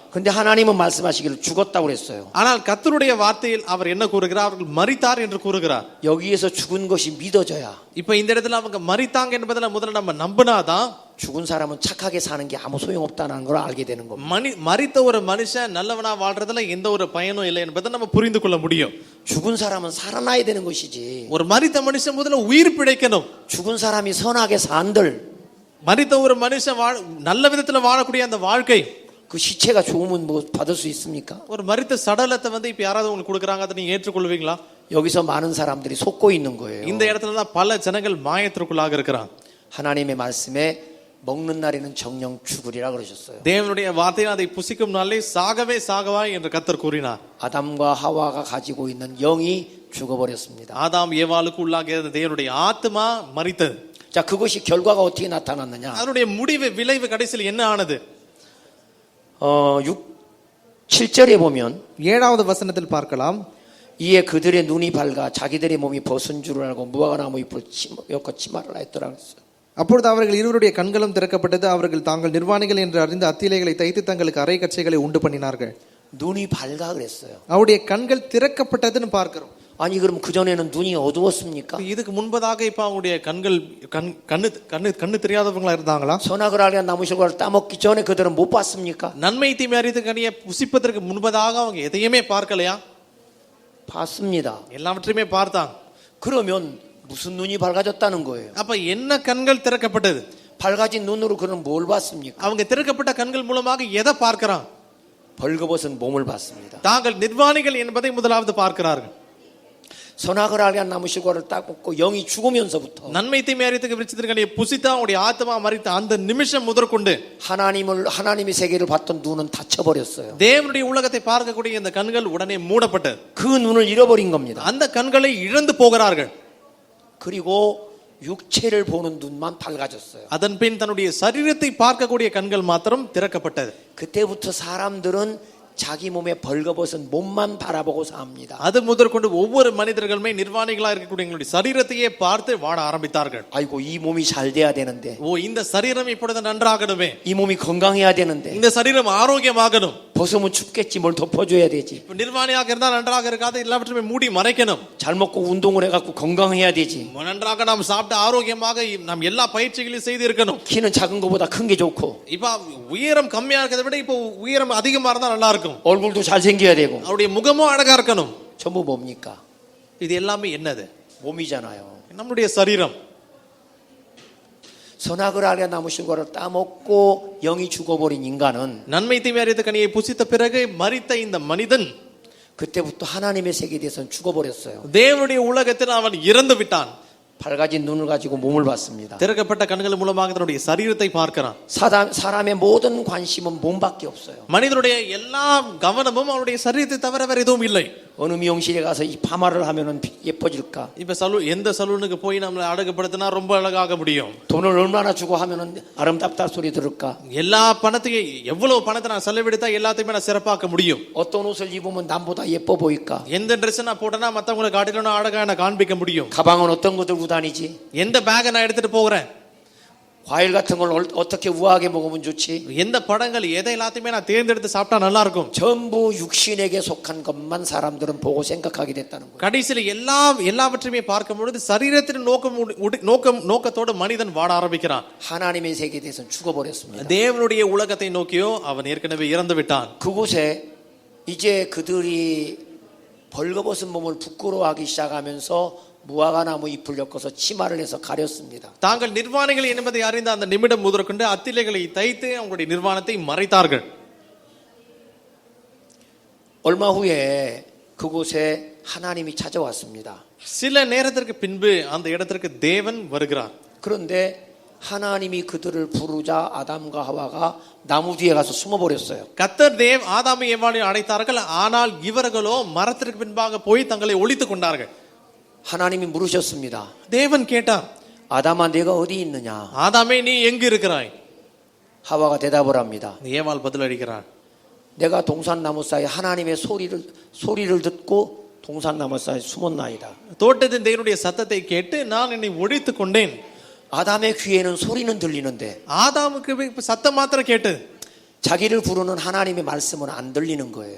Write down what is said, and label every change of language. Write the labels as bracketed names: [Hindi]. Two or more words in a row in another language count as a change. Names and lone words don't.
[Korean] 근데 하나님은 말씀하시기를 죽었다고 그랬어요. [Tamil] ஆனால் கர்த்தருடைய வார்த்தையில் அவர் என்ன கூறுகிறார்? அவர்கள் மரித்தார் என்று கூறுகிறார். [Korean] 여기에서 죽은 것이 믿어져야. [Tamil] இப்ப இந்த இடத்துல அவங்க மரித்தாங்க என்பதில் முதல்ல நம்ம நம்பினாதான் [Korean] 죽은 사람은 착하게 사는 게 아무 소용없다는 걸 알게 되는 겁니다. [Tamil] மரித்த ஒரு மனுஷன் நல்லவனா வாழ்றதுல எந்த ஒரு பயனும் இல்லை என்பதை நம்ம புரிந்து கொள்ள முடியும். [Korean] 죽은 사람은 살아나야 되는 것이지. [Tamil] ஒரு மரித்த மனுஷன் முதல்ல உயிர் பிழைக்கணும். [Korean] 죽은 사람이 선하게 산들. [Tamil] மரித்த ஒரு மனுஷன் நல்ல விதத்துல வாழக்கூடிய அந்த வாழ்க்கை, [Korean] 그 시체가 좋으면 뭐 받을 수 있습니까? [Tamil] ஒரு மரித்த சடலத்தை இப்ப யாராவது உங்களுக்கு கொடுக்குறாங்க, அதை நீங்க ஏற்றுக்கொள்வீங்களா? [Korean] 여기서 많은 사람들이 속고 있는 거예요. [Tamil] இந்த இடத்துல தான் பல ஜனங்கள் மாயத்திற்குள்ளாக இருக்கிறாங்க. [Korean] 하나님의 말씀에 먹는 날에는 정령 죽으리라 그러셨어요. [Tamil] தேவனுடைய வார்த்தையை அதை புசிக்கும் நாளிலே சாகவே சாகவாய் என்று கர்த்தர் கூறினார். [Korean] 아담과 하와가 가지고 있는 영이 죽어버렸습니다. [Tamil] ஆதாம் ஏவாளுக்கு உள்ளாக தேவனுடைய ஆத்மா மரித்தது. [Korean] 자, 그것이 결과가 어떻게 나타났느냐? [Tamil] அதனுடைய முடிவு விளைவு கடைசியில் என்ன ஆனது? [Korean] 7절에 보면 [Tamil] 7வது வசனத்தில் பார்க்கலாம். [Korean] 이에 그들의 눈이 밝아 자기들의 몸이 벗은 줄을 알고 무화과나무 잎을 엮어 치마를 하였더라 그랬어요. [Tamil] அப்பொழுது அவர்கள் இருவருடைய கண்களும் திறக்கப்பட்டது. அவர்கள் தாங்கள் நிர்வாணிகள் என்று அறிந்து அத்திலைகளை தைத்து தங்களுக்கு அரை கச்சைகளை உண்டு பண்ணினார்கள். [Korean] 눈이 밝아 그랬어요. [Tamil] அவருடைய கண்கள் திறக்கப்பட்டதுன்னு பார்க்கிறோம். [Korean] 아니 그럼 그 전에는 눈이 어두웠습니까? [Tamil] இதுக்கு முன்பதாக இப்ப அவங்களுடைய கண்கள் கண்ணு தெரியாதவங்களா இருந்தாங்களா? [Korean] 선악을 알게 나무실과를 따먹기 전에 그들은 못 봤습니까? [Tamil] நன்மை தீமை அறிந்து கனியை புசிப்பதற்கு முன்பதாக அவங்க எதையுமே பார்க்கலையா? [Korean] 봤습니다. [Tamil] எல்லாவற்றையுமே பார்த்தாங்க. [Korean] 그러면 무슨 눈이 밝아졌다는 거예요? [Tamil] அப்ப என்ன கண்கள் திறக்கப்பட்டது? [Korean] 밝아진 눈으로 그는 뭘 봤습니까? [Tamil] அவங்க திறக்கப்பட்ட கண்கள் மூலமாக எதை பார்க்கிறான்? [Korean] 벌거벗은 몸을 봤습니다. [Tamil] தாங்கள் நிர்வாணிகள் என்பதை முதலாவது பார்க்கிறார்கள். [Korean] 선악을 알게 한 나무실과를 따먹고 영이 죽으면서부터 [Tamil] நன்மை தீமை அறிந்து விருட்சத்தின் கனியை புசித்தா அவருடைய ஆத்மா மரித்த அந்த நிமிஷம் முதற்கொண்டு [Korean] 하나님의 세계를 봤던 눈은 닫혀버렸어요. [Tamil] தேவனுடைய உலகத்தை பார்க்கக்கூடிய இந்த கண்கள் உடனே மூடப்பட்டது. [Korean] 그 눈을 잃어버린 겁니다. [Tamil] அந்த கண்களை இழந்து போகிறார்கள். [Korean] 그리고 육체를 보는 눈만 밝아졌어요. [Tamil] அதன் பின் தன்னுடைய சரீரத்தை பார்க்கக்கூடிய கண்கள் மாத்திரம் திறக்கப்பட்டது. [Korean] 그때부터 사람들은 자기 몸에 벌거벗은 몸만 바라보고 삽니다. [Tamil] அது முதற்கொண்டு ஒவ்வொரு மனிதர்களுமே நிர்வாணிகளா இருக்கக்கூடிய எங்களுடைய சரீரத்தையே பார்த்து வாழ ஆரம்பித்தார்கள். [Korean] 아이고 이 몸이 잘 돼야 되는데. [Tamil] ஓ இந்த சரீரம் இப்பொழுது நன்றாகணுமே. [Korean] 이 몸이 건강해야 되는데. [Tamil] இந்த சரீரம் ஆரோக்கியமாகணும். [Korean] 벗으면 춥겠지 뭘 덮어줘야 되지. [Tamil] நிர்வாணியாக இருந்தால் நன்றாக இருக்காது, எல்லாவற்றையுமே மூடி மறைக்கணும். [Korean] 잘 먹고 운동을 해갖고 건강해야 되지. [Tamil] நன்றாக நாம் சாப்பிட்டு ஆரோக்கியமாக நாம் எல்லா பயிற்சிகளையும் செய்து இருக்கணும். [Korean] 키는 작은 것보다 큰 게 좋고. [Tamil] இப்ப உயரம் கம்மியா இருக்கிறத விட இப்போ உயரம் அதிகமா இருந்தா நல்லா இருக்கும். [Korean] 얼굴도 잘 생겨야 되고. [Tamil] அவருடைய முகமும் அழகா இருக்கணும். [Korean] 전부 뭡니까? [Tamil] இது எல்லாமே என்னது? [Korean] 몸이잖아요. [Tamil] நம்முடைய சரீரம். [Korean] 선악을 알게 나무신 거를 따먹고 영이 죽어버린 인간은 [Tamil] நன்மை தீமை அறிந்த கனியை புசித்த பிறகு மரித்த இந்த மனிதன் [Korean] 그때부터 하나님의 세계에 대해서는 죽어버렸어요. [Tamil] தேவனுடைய உலகத்தில் அவன் இறந்து விட்டான். [Korean] 밝아진 눈을 가지고 몸을 봤습니다. [Tamil] திறக்கப்பட்ட கண்கள் மூலமாக தன்னுடைய சரீரத்தை பார்க்கிறான். [Korean] 사람의 모든 관심은 몸밖에 없어요. [Tamil] மனிதனுடைய எல்லா கவனமும் அவனுடைய சரீரத்தை தவிர வேற எதுவும் இல்லை. [Korean] 어느 미용실에 가서 이 파마를 하면은 예뻐질까? [Tamil] இப்ப எந்த சலூனுக்கு போய் நம்மளை அழகுபடுத்தினா ரொம்ப அழகாக முடியும். [Korean] 돈을 얼마나 주고 하면은 아름답다 소리 들을까? [Tamil] எல்லா பணத்தையும் எவ்வளவு பணத்தை நான் செலவழித்தா எல்லாத்தையுமே நான் சிறப்பாக்க முடியும். [Korean] 어떤 옷을 입으면 남보다 예뻐 보일까? [Tamil] எந்த ட்ரெஸ் நான் போட்டேன்னா மத்தவங்களை காட்டிலும் அழகா நான் காண்பிக்க முடியும். [Korean] 가방은 어떤 거 들고 다니지? [Tamil] எந்த பேக்கை நான் எடுத்துட்டு போகிறேன்? [Korean] 과일 같은 걸 어떻게 우아하게 먹으면 좋지? [Tamil] எந்த பழங்கள் எதை எல்லாத்தையுமே நான் தேர்ந்தெடுத்து சாப்பிட்டா நல்லா இருக்கும். [Korean] 전부 육신에게 속한 것만 사람들은 보고 생각하게 됐다는 거예요. [Tamil] கடைசியில் எல்லாவற்றையுமே பார்க்கும் பொழுது சரீரத்தின் நோக்கத்தோடு மனிதன் வாழ ஆரம்பிக்கிறான். [Korean] 하나님의 세계에 대해서는 죽어버렸습니다. [Tamil] தேவனுடைய உலகத்தை நோக்கியோ அவன் ஏற்கனவே இறந்து விட்டான். [Korean] 그곳에 이제 그들이 벌거벗은 몸을 부끄러워하기 시작하면서 무화과나무 잎을 엮어서 치마를 해서 가렸습니다. [Tamil] தாங்கள் நிர்வாணிகள் என்பதை அறிந்த அந்த நிமிடம் முதற்கொண்டு அத்திலைகளை தைத்து அவங்களுடைய நிர்வாணத்தை மறைத்தார்கள். [Korean] 얼마 후에 그곳에 하나님이 찾아왔습니다. [Tamil] சில நேரத்திற்கு பின்பு அந்த இடத்திற்கு தேவன் வருகிறார். [Korean] 그런데 하나님이 그들을 부르자 아담과 하와가 나무 뒤에 가서 숨어버렸어요. [Tamil] கர்த்தர் ஆதாமை ஏவாளை அழைத்தார்கள். ஆனால் இவர்களோ மரத்திற்கு பின்பாக போய் தங்களை ஒளித்துக் கொண்டார்கள். [Korean] 하나님이 물으셨습니다. [Tamil] தேவன் கேட்டார், [Korean] 아담아 내가 어디 있느냐? [Tamil] ஆதாமே நீ எங்கு இருக்கிறாய்? [Korean] 하와가 대답을 합니다. [Tamil] ஏவாள் பதிலளிக்கிறார், [Korean] 내가 동산나무 사이 하나님의 소리를 듣고 동산나무 사이 숨었나이다. [Tamil] தோட்டத்தின் தேவனுடைய சத்தத்தை கேட்டு நான் என்னை ஒழித்துக் கொண்டேன். [Korean] 아담의 귀에는 소리는 들리는데 [Tamil] ஆதாமுக்கு சத்தம் மாத்திரம் கேட்டு [Korean] 자기를 부르는 하나님의 말씀은 안 들리는 거예요.